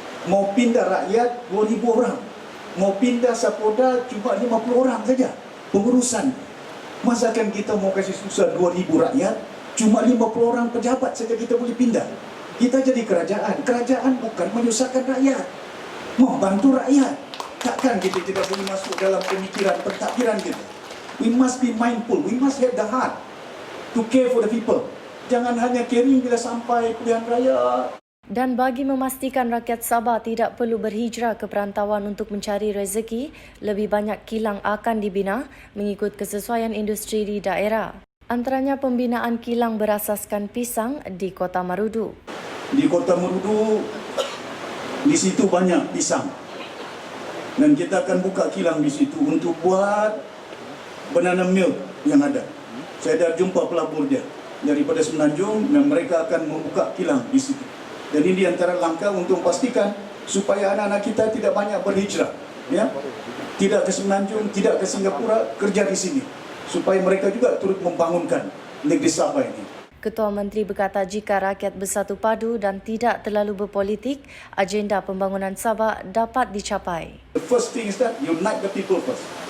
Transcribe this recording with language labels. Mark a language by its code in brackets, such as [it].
[ms] Mau pindah rakyat 2,000 orang. Mau pindah Sapoda cuma 50 orang saja. Pengurusan. Masakan kita mau kasih susah 2,000 rakyat, cuma 50 orang pejabat saja kita boleh pindah. Kita jadi kerajaan. Kerajaan bukan menyusahkan rakyat. Membantu rakyat. Takkan kita tidak boleh masuk dalam pemikiran, pentadbiran kita. [en] We must be mindful. We must have the heart to care for the people. [ms] Jangan hanya caring bila sampai pilihan raya. Dan bagi memastikan rakyat Sabah tidak perlu berhijrah ke perantauan untuk mencari rezeki, lebih banyak kilang akan dibina mengikut kesesuaian industri di daerah. Antaranya pembinaan kilang berasaskan pisang di Kota Marudu. Di Kota Marudu, di situ banyak pisang. Dan kita akan buka kilang di situ untuk buat banana milk yang ada. Saya dah jumpa pelabur dia daripada Semenanjung dan mereka akan membuka kilang di situ. Dan ini antara langkah untuk memastikan supaya anak-anak kita tidak banyak berhijrah, ya. Tidak ke Semenanjung, tidak ke Singapura, kerja di sini supaya mereka juga turut membangunkan negeri Sabah ini. Ketua Menteri berkata jika rakyat bersatu padu dan tidak terlalu berpolitik, agenda pembangunan Sabah dapat dicapai. [en] The first thing is that unite the people first.